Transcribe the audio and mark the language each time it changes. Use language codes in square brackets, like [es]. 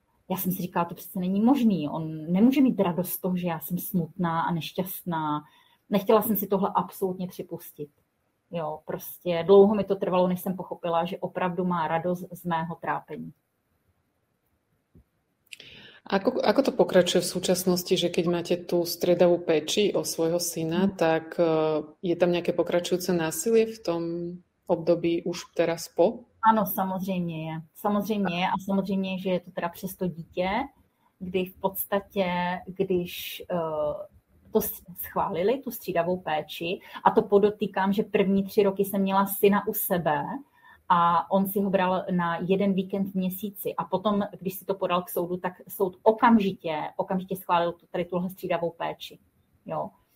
[cs] Já jsem si říkala, to přece není možný. On nemůže mít radost z toho, že já jsem smutná a nešťastná. Nechtěla jsem si tohle absolutně připustit. Jo, prostě dlouho mi to trvalo, než jsem pochopila, že opravdu má radost z mého trápení. [sk] Ako to pokračuje v súčasnosti, že keď máte tú striedavú péči o svojho syna, tak je tam nejaké pokračujúce násilie v tom období už teraz po? [cs] Ano, samozřejmě je. Samozřejmě je a samozřejmě, že je to teda přes to dítě, kdy v podstatě, když to schválili, tu střídavou péči, a to podotýkám, že první 3 roky jsem měla syna u sebe a on si ho bral na 1 víkend v měsíci a potom, když si to podal k soudu, tak soud okamžitě schválil tady tuhle střídavou péči. Jo.